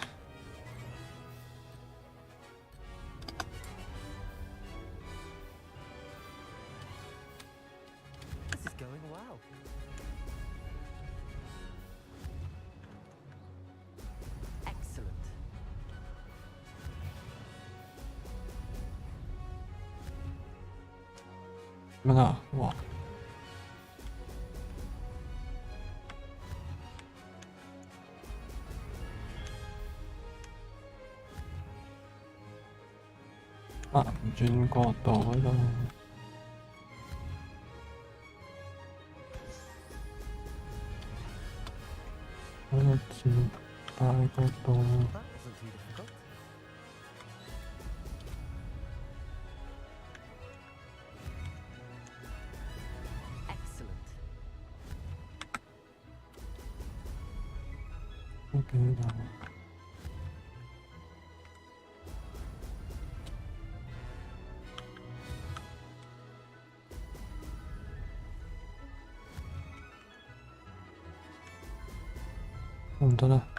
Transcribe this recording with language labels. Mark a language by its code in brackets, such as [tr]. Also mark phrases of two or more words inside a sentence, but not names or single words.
[en] This is going well. Excellent. [yue] 乜啊？哇！啊！唔轉角度嗰度。嗰個轉大角度。 [en] That wasn't too difficult. Excellent. [yue] OK 啦。唔得啦。